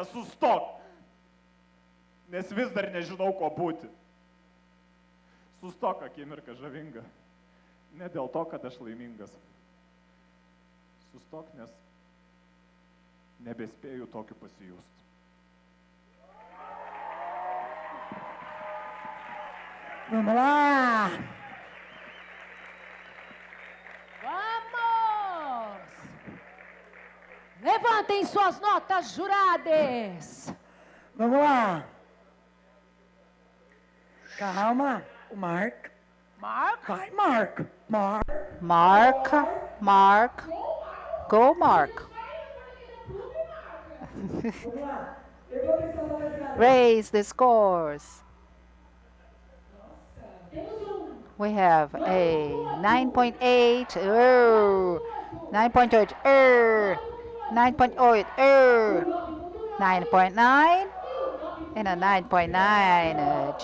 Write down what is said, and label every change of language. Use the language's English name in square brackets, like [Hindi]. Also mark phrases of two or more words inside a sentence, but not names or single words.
[Lithuanian] Sustok, nes vis dar nežinau, ko būti. Sustok, akimirka žavinga, ne dėl to, kad aš laimingas. Sustok, nes nebespėju tokiu pasijust. [Portuguese] Vamos lá! Vamos! Levantem suas notas, jurados! Vamos lá! Calma, o Mark. Mark? Vai, Mark. [English] Mark. Go, Mark. Raise the scores. We have a 9.8, 9.8, 9.8, 9.9, and a 9.9.